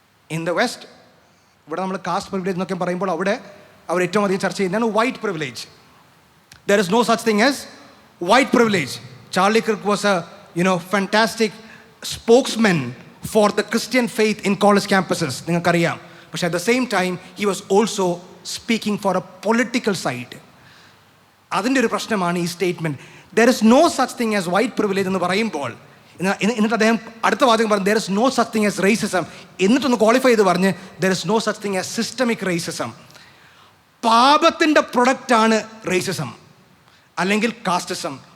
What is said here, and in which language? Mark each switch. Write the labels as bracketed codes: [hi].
[en] In the West, [ml] ഇവിടെ നമ്മൾ cast privilege എന്നൊക്കെ പറയുമ്പോൾ അവിടെ അവർ ഏറ്റവും അധികം ചർച്ച ചെയ്യുന്നതാണ് white privilege. [en] There is no such thing as white privilege. Charlie Kirk was a fantastic spokesman for the Christian faith in college campuses, നിങ്ങൾക്കറിയാം. പക്ഷേ at the same time he was also speaking for a political side. [ml] അതിൻ്റെ ഒരു പ്രശ്നമാണ് ഈ statement. [en] there is no such thing as white privilege [ml] എന്ന് പറയുമ്പോൾ എന്നിട്ട് അദ്ദേഹം അടുത്ത വാചകം പറഞ്ഞു [en] There is no such thing as racism. [ml] എന്നിട്ടൊന്ന് ക്വാളിഫൈ ചെയ്ത് പറഞ്ഞ് [en] There is no such thing as systemic racism. [ml] പാപത്തിൻ്റെ പ്രൊഡക്റ്റാണ് റേസിസം അല്ലെങ്കിൽ കാസ്റ്റിസം.